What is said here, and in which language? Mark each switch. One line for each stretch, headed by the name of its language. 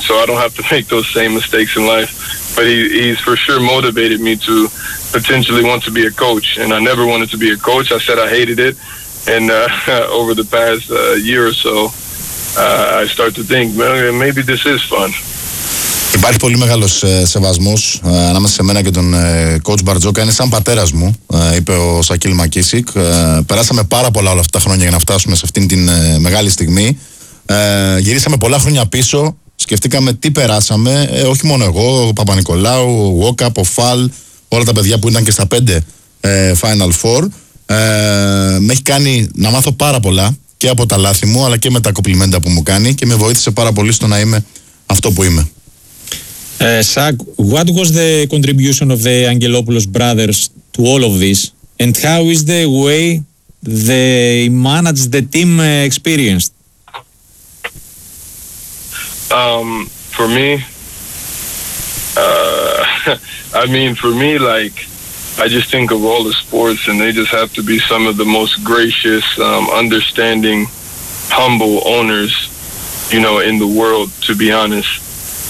English: So I don't have to make those same mistakes in life. But he's for sure motivated me to potentially want to be a coach. And I never wanted to be a coach. I said I hated it. And over the past year or so, I start to think, maybe this is fun.
Greek: Υπάρχει πολύ μεγάλος σεβασμός ανάμεσα σε μένα και τον Coach Barzoka. Είναι σαν πατέρας μου, είπε ο Σακίλ Μακίσικ. Περάσαμε πάρα πολλά όλα αυτά τα χρόνια για να φτάσουμε σε αυτήν την μεγάλη στιγμή. Γυρίσαμε πολλά χρόνια πίσω, σκεφτήκαμε τι περάσαμε. Όχι μόνο εγώ, ο Παπα-Νικολάου, ο Walkup, ο Φαλ, όλα τα παιδιά που ήταν και στα πέντε Final Four. Με έχει κάνει να μάθω πάρα πολλά και από τα λάθη μου, αλλά και με τα κοπλιμέντα που μου κάνει και με βοήθησε πάρα πολύ στο να είμαι αυτό που είμαι.
English: Σακ, what was the contribution of the Angelopoulos brothers to all of this and how is the way they manage the team experience? For me, I mean, for me, like, I just think of all the sports and they just have to be some of the most gracious, understanding, humble owners, you know, in the world, to be honest.